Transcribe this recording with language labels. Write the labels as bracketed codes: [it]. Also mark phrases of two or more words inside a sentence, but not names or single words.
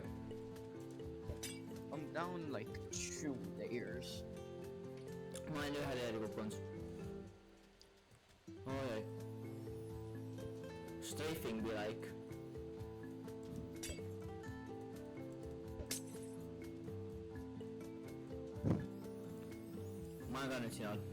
[en] I'm down like 2 layers. [et] Ma olen ühe leeri kukkunud. [en] Oi. Strafing be like. [et] Ma olen ka nüüd siin all.